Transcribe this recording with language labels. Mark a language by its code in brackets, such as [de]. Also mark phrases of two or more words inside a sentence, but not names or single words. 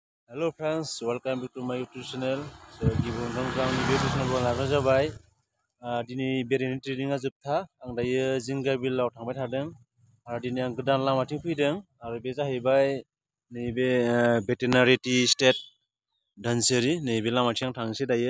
[en] Hello friends, welcome back to my YouTube channel. [brx] गिबियावनो आंनि बे YouTube channel लाग्रा जाबाय। दिनै बेरायनाय ट्रेनिंआ जोबथा। आं दायो जिंगा बिलाव थांबाय थादों। दिनै आं गोदान लामाथिं फैदों आरो बे जाहैबाय नैबे भेटेनारि टि स्टेट धनसिरि नैबे लामाथिं आं थांनोसै दायो।